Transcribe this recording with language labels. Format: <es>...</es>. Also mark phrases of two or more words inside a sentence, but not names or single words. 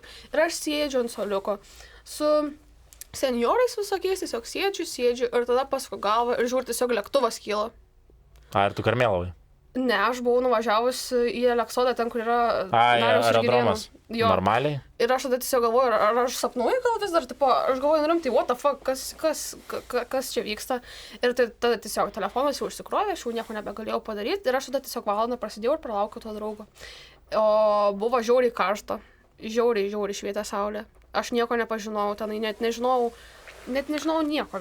<lt>Ir aš sėdžiu ant suoliuko su senjorais visokiais, tiesiog sėdžiu ir tada pasuku galvą ir žiūri tiesiog lėktuvas kyla. Ir tu Karmėlavai? Ne, aš buvau nuvažiavus į Aleksodą, ten, kur yra aerodromas. Normaliai? Ir aš tada tiesiog galvoju, ar aš sapnuoju gal vis dar, tipo, aš galvoju, rimtai,</lt> <en>what the fuck,</en> <lt>kas čia vyksta. Ir tada tiesiog telefonas jau užsikrovė, aš jau nieko nebegalėjau padaryti ir aš tada tiesiog valandą prasidėjau ir pralaukiau to draugo. O buvo žiauriai karšta, žiauriai švietė saulė. Aš nieko nepažinojau, tenai net nežinojau nieko.</lt>